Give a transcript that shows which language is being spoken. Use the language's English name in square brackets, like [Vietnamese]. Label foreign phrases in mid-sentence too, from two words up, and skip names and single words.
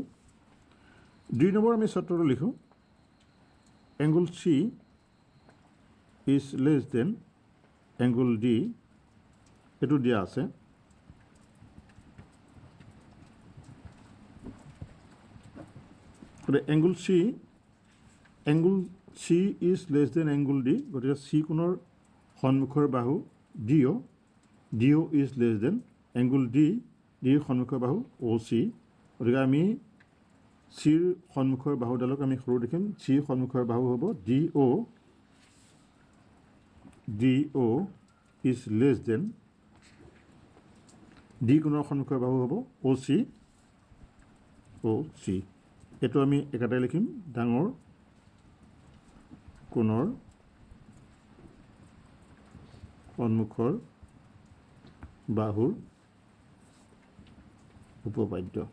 [Assamese] 2 নম্বৰ আমি চৰ্তটো লিখোঁ [English] angle C is less than angle D [Assamese] এইটো দিয়া আছে। গতিকে [English] angle C is less than angle D [Assamese] গতিকে চি কোণৰ সন্মুখৰ বাহু DO, [English] DO is less than angle D, [Assamese] ডিৰ সন্মুখৰ বাহু OC, গতিকে আমি চিৰ সন্মুখৰ বাহুডালক আমি সৰু দেখিম, চিৰ সন্মুখৰ বাহু হ'ব DO, [English] DO is less than D [Assamese] কোণৰ সন্মুখৰ বাহু হ'ব OC, OC, এইটো আমি একেটাই লিখিম, ডাঙৰ কোণৰ সন্মুখৰ বাহুৰ উপপাদ্য।